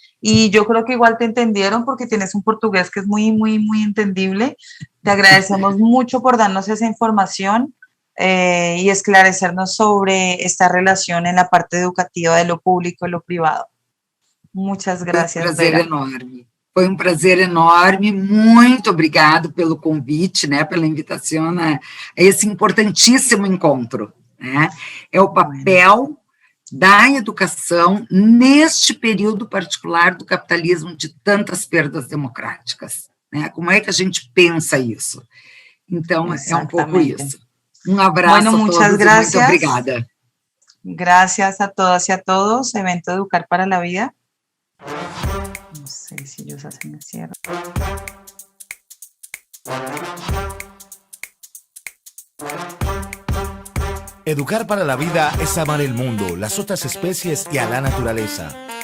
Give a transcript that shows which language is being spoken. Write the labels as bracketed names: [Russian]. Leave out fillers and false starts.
[Spanish] Y yo creo que igual te entendieron porque tienes un portugués que es muy, muy, muy entendible. Te agradecemos mucho por darnos esa información y esclarecernos sobre esta relación en la parte educativa de lo público y lo privado. Muchas gracias, Vera. Enorme. [Portuguese] Foi um prazer enorme, muito obrigado pelo convite, né, pela invitação a esse importantíssimo encontro, né? É o papel da educação neste período particular do capitalismo de tantas perdas democráticas, né? Como é que a gente pensa isso? Então, é um pouco isso. Um abraço a todos e muito obrigada. [Spanish] Gracias a todas y a todos. Evento Educar para la Vida. No sé si ellos hacen el cierre. Educar para la vida es amar el mundo, las otras especies y a la naturaleza.